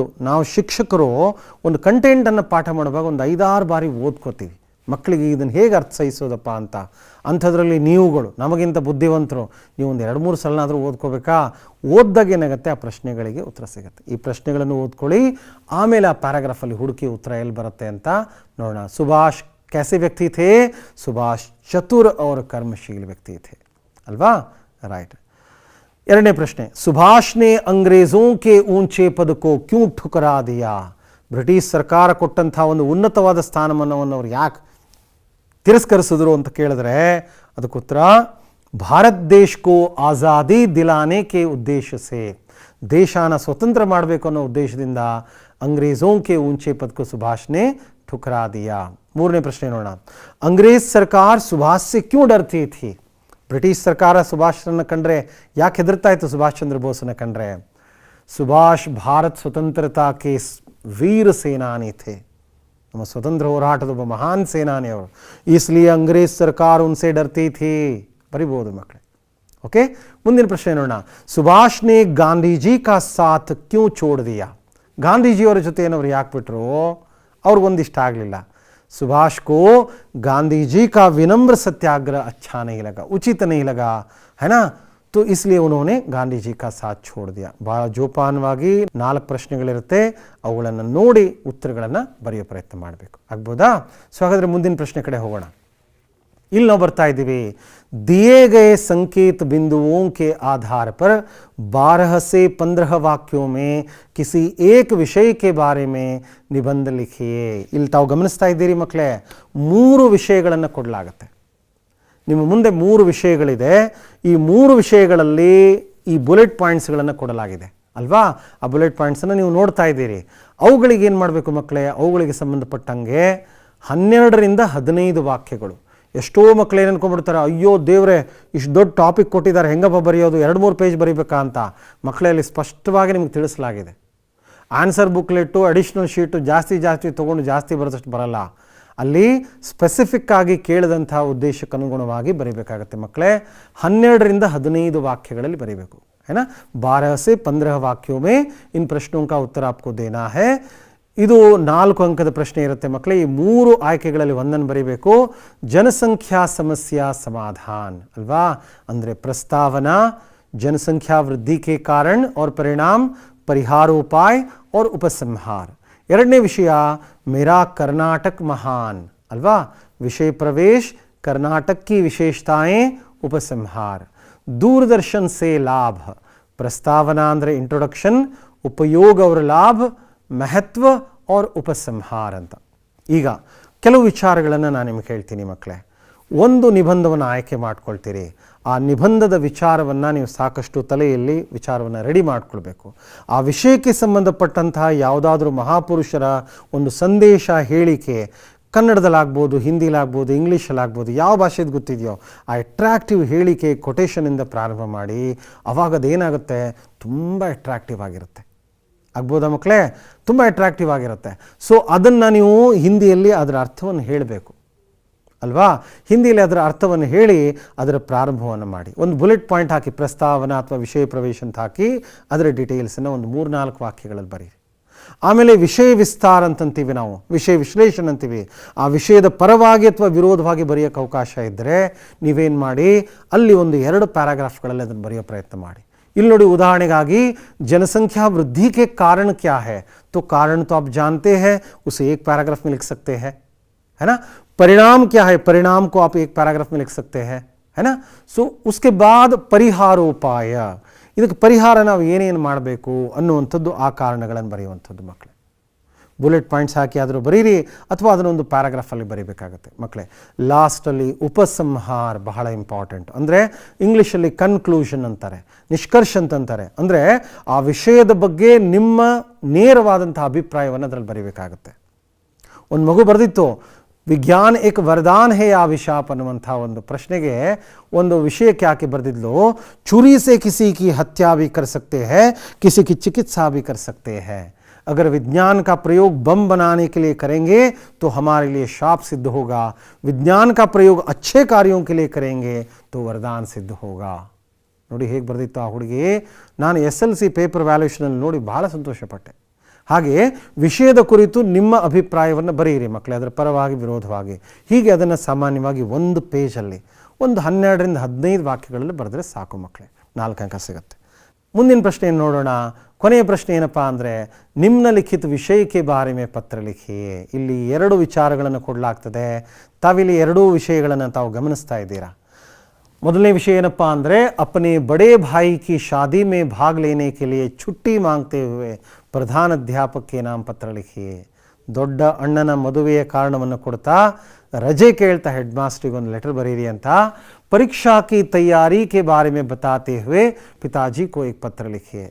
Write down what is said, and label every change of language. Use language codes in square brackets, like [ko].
[kn] ನಾವು ಶಿಕ್ಷಕರು ಒಂದು ಕಂಟೆಂಟನ್ನು ಪಾಠ ಮಾಡುವಾಗ ಒಂದು 5-6 ಬಾರಿ ಓದ್ಕೋತೀವಿ. ಮಕ್ಕಳಿಗೆ ಇದನ್ನು ಹೇಗೆ ಅರ್ಥೈಸೋದಪ್ಪ ಅಂತ. ಅಂಥದ್ರಲ್ಲಿ ನೀವುಗಳು ನಮಗಿಂತ ಬುದ್ಧಿವಂತರು, ನೀವು ಒಂದು 2-3 ಸಲನಾದರೂ ಓದ್ಕೋಬೇಕಾ. ಓದ್ದಾಗ ಏನಾಗುತ್ತೆ, ಆ ಪ್ರಶ್ನೆಗಳಿಗೆ ಉತ್ತರ ಸಿಗುತ್ತೆ. ಈ ಪ್ರಶ್ನೆಗಳನ್ನು ಓದ್ಕೊಳ್ಳಿ, ಆಮೇಲೆ ಆ ಪ್ಯಾರಾಗ್ರಾಫಲ್ಲಿ ಹುಡುಕಿ ಉತ್ತರ ಎಲ್ಲಿ ಬರುತ್ತೆ ಅಂತ ನೋಡೋಣ. [hi] ಸುಭಾಷ್ कैसे व्यक्ति थे? सुभाष चतुर और कर्मशील व्यक्ति थे. अल्वा? राइट. [kn] 2ನೇ ಪ್ರಶ್ನೆ, [hi] सुभाष ने अंग्रेजों के ऊंचे पद को क्यों ठुकरा दिया? [kn] ಬ್ರಿಟಿಷ್ ಸರ್ಕಾರ ಕೊಟ್ಟಂಥ ಒಂದು ಉನ್ನತವಾದ ಸ್ಥಾನಮಾನವನ್ನು ಅವರು ಯಾಕೆ ತಿರಸ್ಕರಿಸಿದ್ರು ಅಂತ ಕೇಳಿದ್ರೆ ಅದಕ್ಕೆ ಉತ್ತರ, ಭಾರತ ದೇಶ [hi] को आज़ादी दिलाने के उद्देश्य से. [kn] ದೇಶನ ಸ್ವತಂತ್ರ ಮಾಡಬೇಕು ಅನ್ನೋ ಉದ್ದೇಶದಿಂದ [hi] अंग्रेजों के ऊंचे पद को सुभाष ने ठुकरा दिया। [kn] ಮೂರನೇ ಪ್ರಶ್ನೆ ನೋಡೋಣ, [hi] अंग्रेज सरकार सुभाष से क्यों डरती थी? [kn] ಬ್ರಿಟಿಷ್ ಸರ್ಕಾರ ಸುಭಾಷ್ರನ್ನ ಕಂಡ್ರೆ ಯಾಕೆ ಹೆದರ್ತಾ ಇತ್ತು? ಸುಭಾಷ್ ಚಂದ್ರ ಬೋಸ್ನ ಕಂಡ್ರೆ [hi] ಸುಭಾಷ್ ಭಾರತ್ ಸ್ವತಂತ್ರತಾ ಕೆ ವೀರ ಸೇನಾನಿ ಥೇ, [kn] ನಮ್ಮ ಸ್ವತಂತ್ರ ಹೋರಾಟದ ಒಬ್ಬ ಮಹಾನ್ ಸೇನಾನಿ ಅವರು, [hi] इसलिए अंग्रेज सरकार उनसे डरती थी। [kn] ಬರಿಬಹುದು ಮಕ್ಕಳೇ। [hi] ओके, [kn] ಮುಂದಿನ ಪ್ರಶ್ನೆ ನೋಡೋಣ, [hi] सुभाष ने गांधी जी का साथ क्यों छोड़ दिया? [kn] ಗಾಂಧೀಜಿಯವರ ಜೊತೆಯವರು ಯಾಕೆ ಬಿಟ್ಟರು? ಅವ್ರಿಗೊಂದಿಷ್ಟ ಆಗಲಿಲ್ಲ। [hi] सुभाष को गांधी जी का विनम्र सत्याग्रह अच्छा नहीं लगा, उचित नहीं लगा, है ना, तो इसलिए उन्होंने गांधी जी का साथ छोड़ दिया। [kn] ಭಾಳ ಜೋಪಾನವಾಗಿ 4 ಪ್ರಶ್ನೆಗಳಿರುತ್ತೆ, ಅವುಗಳನ್ನು ನೋಡಿ ಉತ್ತರಗಳನ್ನು ಬರೆಯೋ ಪ್ರಯತ್ನ ಮಾಡಬೇಕು, ಆಗ್ಬೋದಾ? ಸೊ ಹಾಗಾದರೆ ಮುಂದಿನ ಪ್ರಶ್ನೆ ಕಡೆ ಹೋಗೋಣ। ಇಲ್ಲಿ ನಾವು ಬರ್ತಾ ಇದ್ದೀವಿ, [hi] दिए गए संकेत बिंदुओं के आधार पर 12 से 15 वाक्यों में किसी एक विषय के बारे में निबंध लिखिए। [kn] ಇಲ್ಲಿ ತಾವು ಗಮನಿಸ್ತಾ ಇದ್ದೀರಿ ಮಕ್ಕಳೇ, 3 ವಿಷಯಗಳನ್ನು ಕೊಡಲಾಗುತ್ತೆ ನಿಮ್ಮ ಮುಂದೆ। 3 ವಿಷಯಗಳಿದೆ, ಈ 3 ವಿಷಯಗಳಲ್ಲಿ ಈ ಬುಲೆಟ್ ಪಾಯಿಂಟ್ಸ್ಗಳನ್ನು ಕೊಡಲಾಗಿದೆ ಅಲ್ವಾ? ಆ ಬುಲೆಟ್ ಪಾಯಿಂಟ್ಸನ್ನು ನೀವು ನೋಡ್ತಾ ಇದ್ದೀರಿ। ಅವುಗಳಿಗೆ ಏನು ಮಾಡಬೇಕು ಮಕ್ಕಳೇ? ಅವುಗಳಿಗೆ ಸಂಬಂಧಪಟ್ಟಂಗೆ 12ರಿಂದ 15 ವಾಕ್ಯಗಳು। ಎಷ್ಟೋ ಮಕ್ಕಳು ಏನು ಅನ್ಕೊಂಡ್ಬಿಡ್ತಾರೆ, ಅಯ್ಯೋ ದೇವ್ರೆ ಇಷ್ಟು ದೊಡ್ಡ ಟಾಪಿಕ್ ಕೊಟ್ಟಿದ್ದಾರೆ, ಹೆಂಗಪ್ಪ ಬರೆಯೋದು, 2-3 ಪೇಜ್ ಬರೀಬೇಕಾ ಅಂತ. ಮಕ್ಕಳಲ್ಲಿ ಸ್ಪಷ್ಟವಾಗಿ ನಿಮ್ಗೆ ತಿಳಿಸಲಾಗಿದೆ। ಆನ್ಸರ್ ಬುಕ್ಲೆಟ್ಟು ಅಡಿಷ್ನಲ್ ಶೀಟು ಜಾಸ್ತಿ ತೊಗೊಂಡು ಜಾಸ್ತಿ ಬರೋದಷ್ಟು ಬರಲ್ಲ, ಅಲ್ಲಿ ಸ್ಪೆಸಿಫಿಕ್ ಆಗಿ ಕೇಳಿದಂಥ ಉದ್ದೇಶಕ್ಕೆ ಅನುಗುಣವಾಗಿ ಬರೀಬೇಕಾಗತ್ತೆ ಮಕ್ಕಳೇ। 12ರಿಂದ 15 ವಾಕ್ಯಗಳಲ್ಲಿ ಬರೀಬೇಕು, [hi] है ना। 12 से 15 वाक्यों में इन प्रश्नों का उत्तर आपको देना है। [kn] ಇದು 4 ಅಂಕದ ಪ್ರಶ್ನೆ ಇರುತ್ತೆ ಮಕ್ಕಳೇ। ಈ 3 ಆಯ್ಕೆಗಳಲ್ಲಿ ಒಂದನ್ನು ಬರೀಬೇಕು। ಜನಸಂಖ್ಯಾ ಸಮಸ್ಯಾ ಸಮಾಧಾನ ಅಲ್ವಾ, ಅಂದರೆ ಪ್ರಸ್ತಾವನಾ, ಜನಸಂಖ್ಯಾ ವೃದ್ಧಿ [hi] के कारण और परिणाम, परिहारोपाय और उपसंहार। [kn] ಎರಡನೇ ವಿಷಯ [hi] मेरा कर्नाटक महान [kn] ಅಲ್ವಾ, ವಿಷಯ ಪ್ರವೇಶ, [hi] कर्नाटक की विशेषताएं, उपसंहार। दूरदर्शन से लाभ, प्रस्तावना [kn] ಅಂದರೆ ಇಂಟ್ರೊಡಕ್ಷನ್, [hi] ಉಪಯೋಗ और लाभ, महत्व और उपसंहार [kn] ಅಂತ। ಈಗ ಕೆಲವು ವಿಚಾರಗಳನ್ನು ನಾನು ನಿಮಗೆ ಹೇಳ್ತೀನಿ ಮಕ್ಕಳೇ। ಒಂದು ನಿಬಂಧವನ್ನು ಆಯ್ಕೆ ಮಾಡ್ಕೊಳ್ತೀರಿ, ಆ ನಿಬಂಧದ ವಿಚಾರವನ್ನು ನೀವು ಸಾಕಷ್ಟು ತಲೆಯಲ್ಲಿ ವಿಚಾರವನ್ನು ರೆಡಿ ಮಾಡ್ಕೊಳ್ಬೇಕು। ಆ ವಿಷಯಕ್ಕೆ ಸಂಬಂಧಪಟ್ಟಂತಹ ಯಾವುದಾದ್ರೂ ಮಹಾಪುರುಷರ ಒಂದು ಸಂದೇಶ, ಹೇಳಿಕೆ, ಕನ್ನಡದಲ್ಲಾಗ್ಬೋದು, ಹಿಂದಿಲಾಗ್ಬೋದು, ಇಂಗ್ಲೀಷಲ್ಲಾಗ್ಬೋದು, ಯಾವ ಭಾಷೆದು ಗೊತ್ತಿದೆಯೋ ಆ ಅಟ್ರಾಕ್ಟಿವ್ ಹೇಳಿಕೆ ಕೊಟೇಶನಿಂದ ಪ್ರಾರಂಭ ಮಾಡಿ, ಅವಾಗ ಅದೇನಾಗುತ್ತೆ, ತುಂಬ ಅಟ್ರಾಕ್ಟಿವ್ ಆಗಿರುತ್ತೆ, ಆಗ್ಬೋದಾ ಮಕ್ಕಳೇ? ತುಂಬ ಅಟ್ರಾಕ್ಟಿವ್ ಆಗಿರುತ್ತೆ। ಸೊ ಅದನ್ನು ನೀವು ಹಿಂದಿಯಲ್ಲಿ ಅದರ ಅರ್ಥವನ್ನು ಹೇಳಬೇಕು ಅಲ್ವಾ? ಹಿಂದಿಯಲ್ಲಿ ಅದರ ಅರ್ಥವನ್ನು ಹೇಳಿ ಅದರ ಪ್ರಾರಂಭವನ್ನು ಮಾಡಿ, ಒಂದು ಬುಲೆಟ್ ಪಾಯಿಂಟ್ ಹಾಕಿ, ಪ್ರಸ್ತಾವನಾ ಅಥವಾ ವಿಷಯ ಪ್ರವೇಶ ಅಂತ ಹಾಕಿ ಅದರ ಡೀಟೇಲ್ಸನ್ನು ಒಂದು 3-4 ವಾಕ್ಯಗಳಲ್ಲಿ ಬರೀರಿ। ಆಮೇಲೆ ವಿಷಯ ವಿಸ್ತಾರ ಅಂತಂತೀವಿ ನಾವು, ವಿಷಯ ವಿಶ್ಲೇಷಣೆ ಅಂತೀವಿ। ಆ ವಿಷಯದ ಪರವಾಗಿ ಅಥವಾ ವಿರೋಧವಾಗಿ ಬರೆಯೋಕ್ಕೆ ಅವಕಾಶ ಇದ್ದರೆ ನೀವೇನು ಮಾಡಿ, ಅಲ್ಲಿ ಒಂದು 2 ಪ್ಯಾರಾಗ್ರಾಫ್ಗಳಲ್ಲಿ ಅದನ್ನು ಬರೆಯೋ ಪ್ರಯತ್ನ ಮಾಡಿ। ಇಲ್ಲಿ ನೋಡಿ, ಉದಾಹರಣೆಗಾಗಿ [hi] जनसंख्या वृद्धि के कारण क्या है, तो कारण तो आप जानते हैं, उसे 1 पैराग्राफ में लिख सकते हैं, है ना। परिणाम क्या है, परिणाम को आप 1 पैराग्राफ में लिख सकते हैं, है ना। सो उसके बाद परिहारोपाय, [kn] ಇದಕ್ಕೆ ಪರಿಹಾರ ನಾವು ಏನೇನು ಮಾಡಬೇಕು ಅನ್ನುವಂಥದ್ದು, ಆ ಕಾರಣಗಳನ್ನು ಬರೆಯುವಂಥದ್ದು ಮಕ್ಕಳೇ। ಬುಲೆಟ್ ಪಾಯಿಂಟ್ಸ್ ಹಾಕಿ ಆದರೂ ಬರೀರಿ, ಅಥವಾ ಅದನ್ನೊಂದು ಪ್ಯಾರಾಗ್ರಾಫಲ್ಲಿ ಬರೀಬೇಕಾಗತ್ತೆ ಮಕ್ಕಳೇ। ಲಾಸ್ಟಲ್ಲಿ ಉಪಸಂಹಾರ ಬಹಳ ಇಂಪಾರ್ಟೆಂಟ್, ಅಂದರೆ ಇಂಗ್ಲೀಷಲ್ಲಿ ಕನ್ಕ್ಲೂಷನ್ ಅಂತಾರೆ, ನಿಷ್ಕರ್ಷ ಅಂತಂತಾರೆ, ಅಂದರೆ ಆ ವಿಷಯದ ಬಗ್ಗೆ ನಿಮ್ಮ ನೇರವಾದಂಥ ಅಭಿಪ್ರಾಯವನ್ನು ಅದರಲ್ಲಿ ಬರೀಬೇಕಾಗತ್ತೆ। ಒಂದು ಮಗು ಬರೆದಿತ್ತು, [hi] ವಿಜ್ಞಾನ ಏಕ ವರದಾನ್ ಹೇ ಅಭಿಶಾಪ್ [kn] ಅನ್ನುವಂಥ ಒಂದು ಪ್ರಶ್ನೆಗೆ ಒಂದು ವಿಷಯಕ್ಕೆ ಆಕೆ ಬರೆದಿದ್ಲು, [hi] ಚುರಿ ಸೆ ಕಿಸಿ ಕಿ ಹತ್ಯಾ ಭಿ ಕರ್ ಸಕ್ತೆ ಹೈ, ಕಿಸಿ ಕಿ ಚಿಕಿತ್ಸಾ ಭಿ ಕರ್ ಸಕ್ತೆ ಹೈ। अगर विज्ञान का प्रयोग बम बनाने के लिए करेंगे तो हमारे लिए शाप सिद्ध होगा, विज्ञान का प्रयोग अच्छे कार्यों के लिए करेंगे तो वरदान सिद्ध होगा। [kn] ನೋಡಿ ಹೇಗೆ ಬರೆದಿತ್ತು ಆ ಹುಡುಗಿ। ನಾನು SLC ಪೇಪರ್ ವ್ಯಾಲ್ಯೂಷನಲ್ಲಿ ನೋಡಿ ಬಹಳ ಸಂತೋಷಪಟ್ಟೆ। ಹಾಗೆ ವಿಷಯದ ಕುರಿತು ನಿಮ್ಮ ಅಭಿಪ್ರಾಯವನ್ನು ಬರೆಯಿರಿ ಮಕ್ಕಳೇ, ಅದರ ಪರವಾಗಿ ವಿರೋಧವಾಗಿ, ಹೀಗೆ ಅದನ್ನು ಸಾಮಾನ್ಯವಾಗಿ 1 ಪೇಜಲ್ಲಿ ಒಂದು 12ರಿಂದ 15 ವಾಕ್ಯಗಳಲ್ಲಿ ಬರೆದ್ರೆ ಸಾಕು ಮಕ್ಕಳೇ, 4 ಅಂಕ ಸಿಗುತ್ತೆ। ಮುಂದಿನ ಪ್ರಶ್ನೆಯನ್ನು ನೋಡೋಣ। ಕೊನೆಯ ಪ್ರಶ್ನೆ ಏನಪ್ಪ ಅಂದರೆ, [hi] ನಿಮ್ನಲಿಖಿತ ವಿಷಯಕ್ಕೆ ಬಾರೆ ಮೇ ಪತ್ರ ಲಿಖಿಯೇ। [kn] ಇಲ್ಲಿ 2 ವಿಚಾರಗಳನ್ನು ಕೊಡಲಾಗ್ತದೆ, ತಾವಿಲ್ಲಿ 2 ವಿಷಯಗಳನ್ನು ತಾವು ಗಮನಿಸ್ತಾ ಇದ್ದೀರಾ। ಮೊದಲನೇ ವಿಷಯ ಏನಪ್ಪ ಅಂದರೆ, [hi] अपने बड़े भाई की शादी में भाग लेने के लिए छुट्टी मांगते हुए प्रधान अध्यापक के नाम पत्र लिखिए। [kn] ದೊಡ್ಡ ಅಣ್ಣನ ಮದುವೆಯ ಕಾರಣವನ್ನು ಕೊಡ್ತಾ [hi] रजे [kn] ಕೇಳ್ತಾ ಹೆಡ್ ಮಾಸ್ಟರ್ಗೆ ಒಂದು ಲೆಟರ್ ಬರೀರಿ ಅಂತ [hi] परीक्षा की तैयारी के बारे में बताते हुए पिताजी को एक पत्र लिखिए.